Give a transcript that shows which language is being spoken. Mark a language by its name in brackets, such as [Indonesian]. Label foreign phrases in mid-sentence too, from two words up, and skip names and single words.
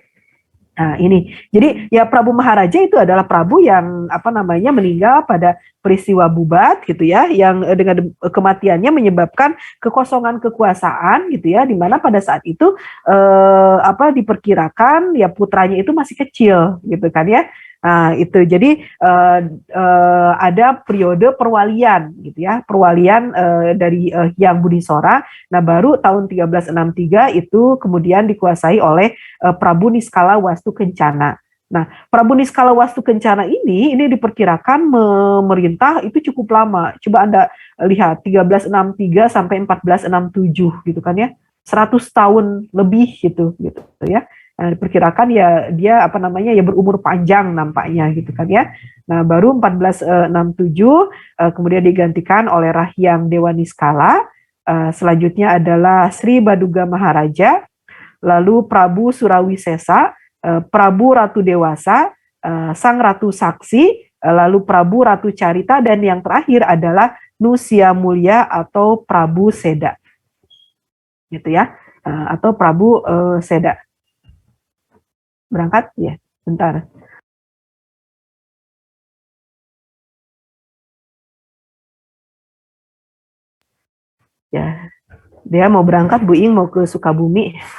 [Indonesian] Nah ini, jadi ya Prabu Maharaja itu adalah Prabu yang meninggal pada peristiwa Bubat gitu ya, yang dengan kematiannya menyebabkan kekosongan kekuasaan gitu ya, di mana pada saat itu diperkirakan ya putranya itu masih kecil gitu kan ya. Nah itu jadi ada periode perwalian gitu ya, perwalian dari Hyang Budisora. Nah baru tahun 1363 itu kemudian dikuasai oleh Prabu Niskala Wastu Kencana. Nah, Prabu Niskala Wastu Kencana ini diperkirakan memerintah itu cukup lama. Coba Anda lihat 1363 sampai 1467 gitu kan ya. 100 tahun lebih gitu ya. Nah, diperkirakan ya dia ya berumur panjang nampaknya gitu kan ya. Nah, baru 1467 kemudian digantikan oleh Rahyang Dewa Niskala. Selanjutnya adalah Sri Baduga Maharaja, lalu Prabu Surawisesa, Prabu Ratu Dewasa, Sang Ratu Saksi, lalu Prabu Ratu Carita, dan yang terakhir adalah Nusia Mulia atau Prabu Seda, gitu ya, atau Prabu Seda. Berangkat ya, bentar. Ya, dia mau berangkat, Bu Ing mau ke Sukabumi.